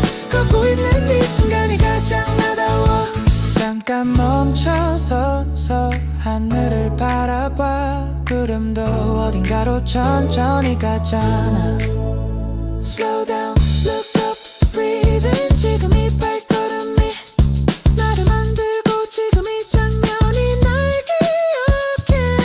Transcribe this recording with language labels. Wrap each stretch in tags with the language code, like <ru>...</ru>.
<ko>걷고 있는 이 순간이 가장 나다워. 잠깐 멈춰서서 하늘을 바라봐. 구름도 어딘가로 천천히 가잖아.</ko> <en>Slow down, look up, breathe in.</en> <ko>지금 이 발걸음이 나를 만들고 지금 이 장면이 날 기억해.</ko>